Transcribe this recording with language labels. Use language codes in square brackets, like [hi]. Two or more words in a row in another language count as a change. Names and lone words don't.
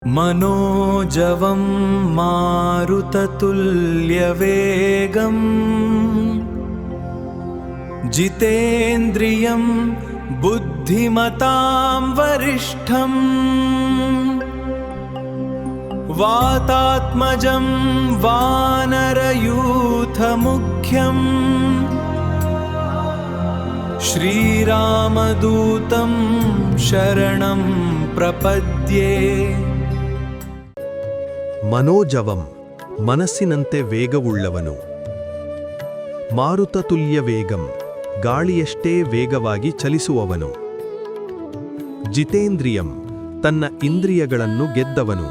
[sa] मनोजवं मारुततुल्यवेगम् जितेन्द्रियं बुद्धिमतां वरिष्ठम् वातात्मजं वानरयूथमुख्यम् श्रीरामदूतं शरणं प्रपद्ये। [kn] ಮನೋಜವಂ ಮನಸ್ಸಿನಂತೆ ವೇಗವುಳ್ಳವನು. [sa] ಮಾರುತತುಲ್ಯ ವೇಗಂ [kn] ಗಾಳಿಯಷ್ಟೇ ವೇಗವಾಗಿ ಚಲಿಸುವವನು. ಜಿತೇಂದ್ರಿಯಂ ತನ್ನ ಇಂದ್ರಿಯಗಳನ್ನು ಗೆದ್ದವನು.